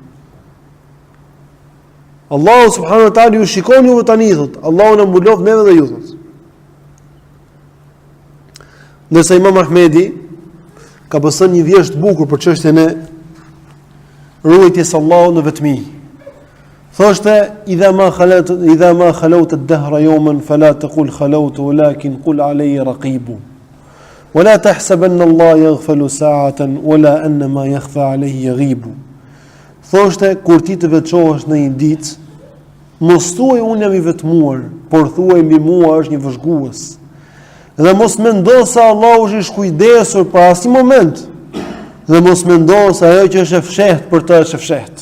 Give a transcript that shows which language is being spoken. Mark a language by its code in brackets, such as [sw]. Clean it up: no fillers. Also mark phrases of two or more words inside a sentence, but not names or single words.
[sq] Allahu [ar] سبحانه وتعالى [sq] ju shikon juve tani, thot, Allahu na mbuloft neve dhe ju, thot. Nëse Imam Ahmedi ka pësën një vjesht bukur për çështjen e ruajtjes Allahut në vetmi. [ar] Thoshte إذا ما خلوت الدهر يوما فلا تقل خلوت ولكن قل علي رقيب. ولا تحسبن الله يغفل ساعة ولا أن ما يخفى عليه يغيب. [sq] Thoshte kur ti të veçohesh në një ditë, mos thuaj unë jam i vetmuar, por thuaj mbi mua është një vëzhgues. Dhe mos mendo se Allahu është i shkujdesur për asnjë moment. Dhe mos mendo se ajo që është e fshehtë për të është e fshehtë.